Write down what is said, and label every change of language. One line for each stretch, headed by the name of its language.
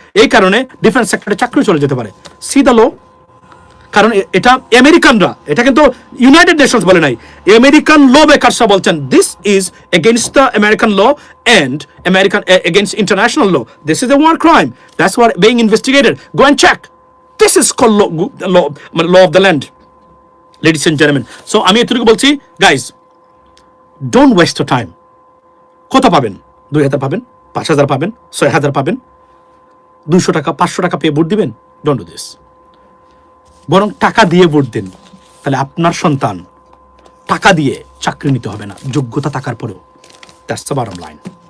Bangla: এই কারণে ডিফেন্স সেক্টরে চাকরি চলে যেতে পারে।
English: See the law.
Bangla: কারণ এটা আমেরিকানরা, এটা কিন্তু ইউনাইটেড নেশনস বলে নাই, আমেরিকান ল মেকারসরা বলছেন
English: This is against the American law and American against international law. This is a war crime. That's what being investigated. Go and check. This is called law of the land, ladies and gentlemen. So
Bangla: আমি এতটুকু বলছি,
English: guys, don't waste your time.
Bangla: কত পাবেন? 2000 পাবেন, 5000 পাবেন, 6000 পাবেন, 200 টাকা 500 টাকা পেয়ে ভোট দিবেন?
English: Don't do this.
Bangla: বরং টাকা দিয়ে ভোট দিন, তাহলে আপনার সন্তান টাকা দিয়ে চাকরি নিতে হবে না, যোগ্যতা থাকার পরেও।
English: That's the bottom line.